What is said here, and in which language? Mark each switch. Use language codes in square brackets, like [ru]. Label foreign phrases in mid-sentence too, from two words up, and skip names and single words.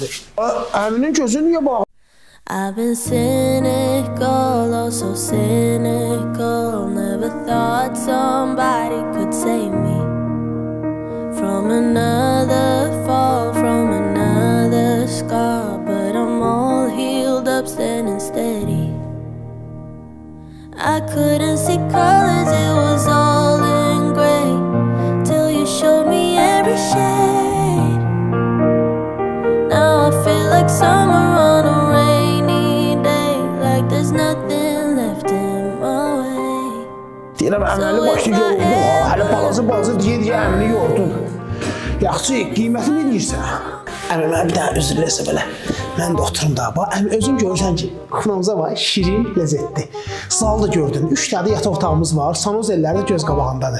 [az] Əminin gözü niyə bağlı? [en] I've been cynical, oh so cynical. Never thought somebody could save me from another fall, from another scar. But I'm all healed up, standing steady. I couldn't see colors, it was all in gray, till you showed me every shade. Now I feel like summer on a rainy day, like there's nothing left in my way. [az] Deyirəm, əməli başını yoruldun, hələ balazı deyə əmini yordun. Yaxşı, qiyməti nə deyirsən? Əmi, mən bir daha üzrləsə belə, mən də oturum da. Əmi, özün görürsən ki, kuxnamıza var, şirin, ləzzətli. Zal da gördün, 3 tane yataq otağımız var, sanoz elləri də göz qabağındadır.